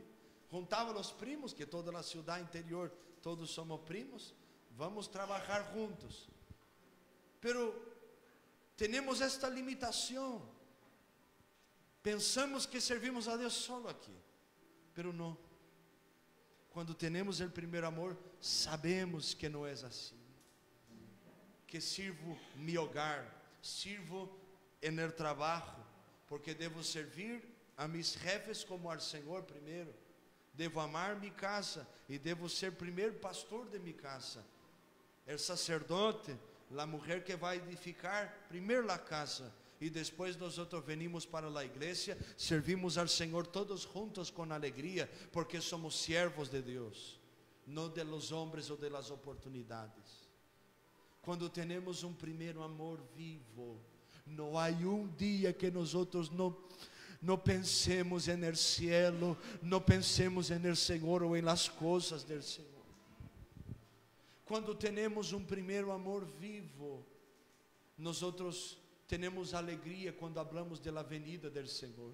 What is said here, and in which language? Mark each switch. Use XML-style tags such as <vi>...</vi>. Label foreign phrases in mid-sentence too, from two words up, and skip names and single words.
<pt>Juntava os primos, que toda a cidade interior, todos somos primos, vamos trabalhar juntos. Pero temos esta limitação, pensamos que servimos a Deus solo aqui, pero não. Quando temos o primeiro amor, sabemos que não é assim,</pt> <es>que sirvo mi hogar, sirvo en el trabajo, porque</es> <pt>devo servir</pt> <es>a mis jefes como al</es> <pt>Senhor primeiro, devo amar mi casa e devo ser primeiro pastor de</pt> <es>mi casa, el sacerdote, la mujer</es> <pt>que vai edificar primeiro la casa, e depois nós venimos para a igreja, servimos ao Senhor todos juntos com alegria, porque somos siervos de Deus, não</pt> <es>de los hombres</es> <pt>ou</pt> <es>de las oportunidades.</es> <pt>Quando temos um primeiro amor vivo, não há dia que nós não pensemos no cielo, não pensemos no Senhor ou em las coisas do Senhor. Quando temos um primeiro amor vivo, nós temos alegria quando falamos da venida do Senhor.</pt>